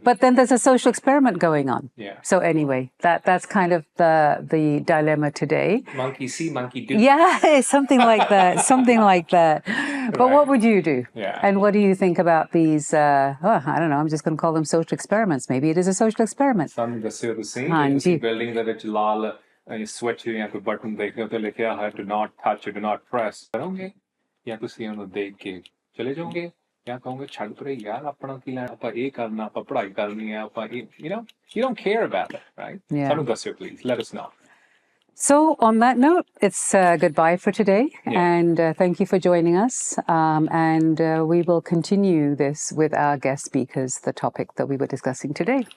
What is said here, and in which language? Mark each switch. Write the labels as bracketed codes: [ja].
[en] But then there's a social experiment going on. Yeah. So anyway, that's kind of the dilemma today. Monkey see, monkey do. Yeah, something like that. Something like that. But what would you do? Yeah. And what do you think about these, I don't know, I'm just going to call them social experiments. Maybe it is a social experiment. [pa] Some ਦੱਸਿਓ ਤੁਸੀਂ building ਦੇ ਵਿੱਚ ਲਾਲ switch ਜਾਂ ਕੋਈ button ਦੇਖਦੇ ਹੋ ਤੇ ਲਿਖਿਆ ਹੈ [en] do not touch, do not press. [pa] ਕਰੋਗੇ ਜਾਂ ਤੁਸੀਂ ਉਹਨੂੰ ਦੇਖ ਕੇ ਚਲੇ ਜਾਓਗੇ ਜਾਂ ਕਹੋਗੇ ਛੱਡ ਪਰੇ ਯਾਰ ਆਪਣਾ ਕੀ ਲੈਣਾ ਆਪਾਂ ਇਹ ਕਰਨਾ ਆਪਾਂ ਪੜ੍ਹਾਈ ਕਰਨੀ ਹੈ ਆਪਾਂ [en] you don't care about it, right? [pa] ਸਾਨੂੰ ਦੱਸਿਓ [en] please, let us know. So on that note, it's goodbye for today. And thank you for joining us. And we will continue this with our guest speakers, the topic that we were discussing today.